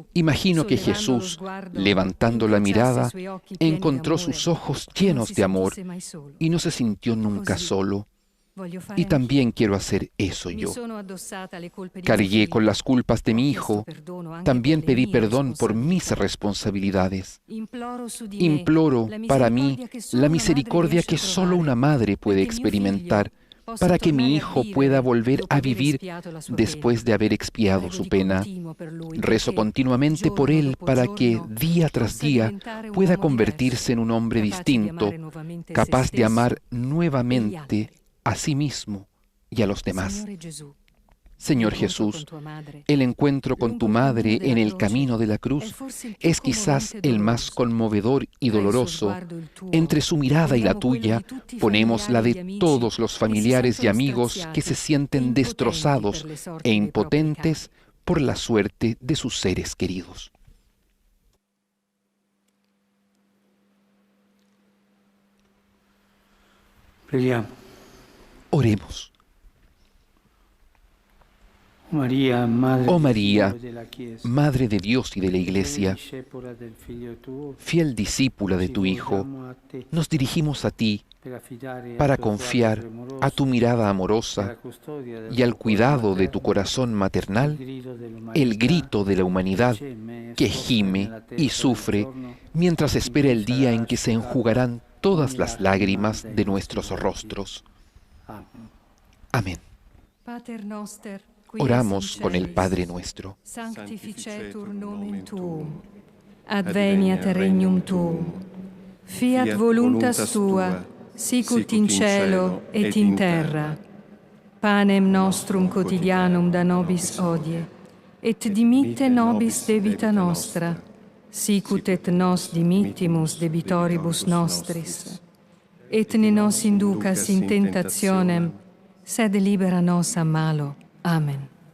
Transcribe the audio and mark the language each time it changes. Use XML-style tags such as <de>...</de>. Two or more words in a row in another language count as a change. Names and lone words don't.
<es>Imagino que</es> <it>sollevando lo</it> <es>Jesús,</es> <it>sguardo,</it> <es>levantando la</es> <it>incrociasse</it> <es>mirada,</es> <it>i suoi occhi pieni di</it> <es>encontró</es> <it>amore</it> <es>sus ojos</es> <it>e non</it> <es>llenos</es> <it>si</it> <es>de amor</es> <it>sentisse mai solo.</it> <es>y no se sintió nunca</es> <it>Così</it> <es>solo.</es> <it>voglio fare</it> <es>Y también quiero hacer eso</es> <it>anch'io.</it> <es>yo.</es> <it>Mi sono addossata le colpe di</it> <es>Cargué</es> <it>mio</it> <es>con</es> <it>figlio.</it> <es>las culpas de</es> <it>Ho</it> <es>mi</es> <it>chiesto</it> <es>hijo.</es> <it>perdono anche</it> <es>También</es> <it>per le</it> <es>pedí</es> <it>mie</it> <es>perdón por mis</es> <it>responsabilità.</it> <es>responsabilidades.</es> <it>Imploro su di me</it> <es>Imploro</es> <it>la</it> <es>para mí</es> <it>misericordia che solo</it> <es>la</es> <it>una</it> <es>misericordia</es> <it>madre</it> <es>que</es> <it>riesce a</it> <es>solo</es> <it>trovare,</it> <es>una madre puede</es> <it>perché mio</it> <es>experimentar</es> <it>figlio possa</it> <es>para que mi</es> <it>tornare a</it> <es>hijo</es> <it>vivere</it> <es>pueda volver</es> <it>dopo</it> <es>a</es> <it>aver</it> <es>vivir</es> <it>espiato la sua</it> <es>después de haber expiado</es> <it>Prego</it> <es>su</es> <it>di pena. continuo per lui,</it> <es>Rezo</es> <it>perché</it> <es>continuamente por</es> <it>giorno</it> <es>él</es> <it>dopo</it> <es>para que</es> <it>giorno</it> <es>día tras</es> <it>possa</it> <es>día</es> <it>diventare un</it> <es>pueda</es> <it>uomo</it> <es>convertirse en un hombre</es> <it>diverso, capace di</it> <es>distinto,</es> <it>amare nuovamente se</it> <es>capaz de</es> <it>stesso</it> <es>amar</es> <it>e gli</it> <es>nuevamente</es> <it>altri.</it> <es>a sí mismo y a los demás.</es> <it>Signore Gesù,</it> <es>Señor</es> <it>l'incontro</it> <es>Jesús,</es> <it>con tua madre,</it> <es>el encuentro con tu</es> <it>lungo il</it> <es>madre</es> <it>cammino della</it> <es>en el</es> <it>croce,</it> <es>camino de la</es> <it>è</it> <es>cruz</es> <it>forse il più</it> <es>es quizás</es> <it>commovente e</it> <es>el más</es> <it>doloroso.</it> <es>conmovedor y</es> <it>Tra il suo</it> <es>doloroso.</es> <it>sguardo e il tuo,</it> <es>Entre su mirada y la</es> <it>poniamo quello</it> <es>tuya</es> <it>di tutti i</it> <es>ponemos la</es> <it>familiari e gli</it> <es>de</es> <it>amici</it> <es>todos los</es> <it>che si</it> <es>familiares y</es> <it>sentono</it> <es>amigos que se</es> <it>straziati e</it> <es>sienten</es> <it>impotenti</it> <es>destrozados</es> <it>per le sorti</it> <es>e</es> <it>dei propri</it> <es>impotentes por la suerte de sus seres queridos.</es> <it>Preghiamo.</it> <es>Oremos.</es> <it>María, Madre</it> <es>Oh</es> <it>del</it> <es>María,</es> <it>Figlio della Chiesa,</it> <es>Madre de Dios y de la Iglesia,</es> <it>discepola del Figlio tuo,</it> <es>fiel discípula de</es> <it>ci</it> <es>tu Hijo,</es> <it>volgiamo a te</it> <es>nos dirigimos a ti</es> <it>per affidare</it> <es>para</es> <it>al tuo</it> <es>confiar</es> <it>sguardo</it> <es>a</es> <it>premuroso</it> <es>tu mirada</es> <it>e alla</it> <es>amorosa</es> <it>custodia del</it> <es>y al</es> <it>tuo cuore</it> <es>cuidado de tu</es> <it>materno,</it> <es>corazón</es> <it>il</it> <es>maternal</es> <it>grido dell'umanità</it> <es>el grito de la humanidad que gime y sufre mientras espera el día en que se enjugarán todas las lágrimas de nuestros rostros. Amén.</es> <la>Pater noster, qui</la> <es>Oramos</es> <la>es in</la> <es>con el</es> <la>celis,</la> <es>Padre nuestro.</es> <la>Sanctificetur nomen tuum. Adveniat regnum tuum. Fiat Fiat voluntas tua, sicut in cielo et in terra. Panem nostrum quotidianum da nobis hodie, et dimitte nobis debita nostra, sicut et nos dimittimus debitoribus nostris. Et ne nos inducas in tentationem, sed libera nos a malo. Amen.</la>